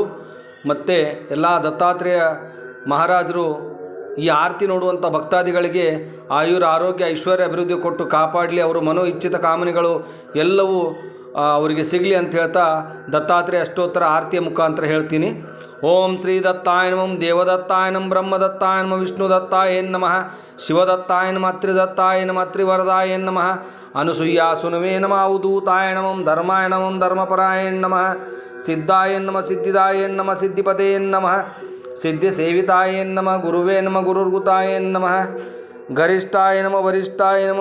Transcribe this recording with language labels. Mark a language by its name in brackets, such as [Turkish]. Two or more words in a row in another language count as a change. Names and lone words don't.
[Kannada] ಮತ್ತು ಎಲ್ಲ ದತ್ತಾತ್ರೇಯ ಮಹಾರಾಜರು ಈ ಆರತಿ ನೋಡುವಂಥ ಭಕ್ತಾದಿಗಳಿಗೆ ಆಯುರ ಆರೋಗ್ಯ ಐಶ್ವರ್ಯ ಅಭಿವೃದ್ಧಿ ಕೊಟ್ಟು ಕಾಪಾಡಲಿ, ಅವರು ಮನೋ ಇಚ್ಛಿತ ಕಾಮನೆಗಳು ಎಲ್ಲವೂ ಅವರಿಗೆ ಸಿಗಲಿ ಅಂತ ಹೇಳ್ತಾ ದತ್ತಾತ್ರೇಯ ಅಷ್ಟೋತ್ತರ ಆರತಿಯ ಮುಖಾಂತರ ಹೇಳ್ತೀನಿ. [Sanskrit] ಓಂ ಶ್ರೀ ದತ್ತಾಯ ನಮಃ, ದೇವದತ್ತಾಯ ನಮಃ, ಬ್ರಹ್ಮದತ್ತಾಯ ನಮಃ, ವಿಷ್ಣುದತ್ತಾಯ ನಮಃ, ಶಿವದತ್ತಾಯ ನಮಃ, ತ್ರಿದತ್ತಾಯ ನಮಃ, ತ್ರಿವರದಾಯ ನಮಃ, ಅನುಸೂಯಾಸುನವೇ ನಮಃ, ಅವಧೂತಾಯ ನಮಃ, ಧರ್ಮಾಯ ನಮಃ, ಧರ್ಮಪರಾಯ ನಮಃ, ಸಿದ್ಧಾಯ ನಮಃ, ಸಿದ್ಧಿದಾಯ ನಮಃ, ಸಿದ್ಧಿಪದೇ ನಮಃ, ಸಿದ್ಧಿಸೇವಿತಾಯ ನಮಃ, ಗುರುವೇ ನಮಃ, ಗುರುರ್ಗುತಾಯ ನಮಃ, ಗರಿಷ್ಠಾಯ ನಮಃ, ವರಿಷ್ಠಾಯ ನಮಃ,